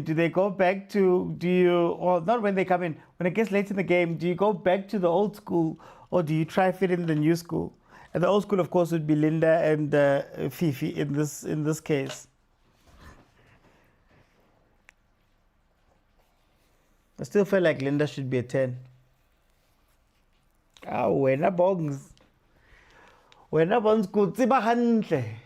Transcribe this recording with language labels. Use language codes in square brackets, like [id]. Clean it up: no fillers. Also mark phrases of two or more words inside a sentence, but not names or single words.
[en] Do they go back to, or not when they come in, when it gets late in the game, do you go back to the old school or do you try fit in the new school? And the old school, of course, would be Linda and Fifi in this case. I still feel like Linda should be a 10. [st] Ah, wena bongs. Wena bongs good. Tsiba hantle.